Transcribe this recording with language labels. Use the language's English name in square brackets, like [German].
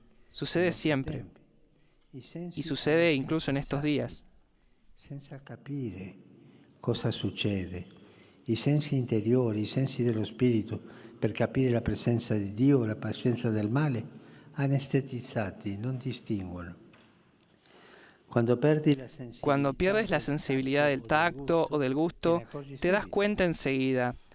[Spanish] Sucede siempre. Y sucede incluso en estos días. [Italian] Senza capire cosa succede. I sensi interiori, i sensi dello spirito, per capire la presenza di Dio, la presenza del male, anestetizzati, non distinguono. [Spanish] Cuando pierdes la sensibilidad del tacto o del gusto, te das cuenta enseguida.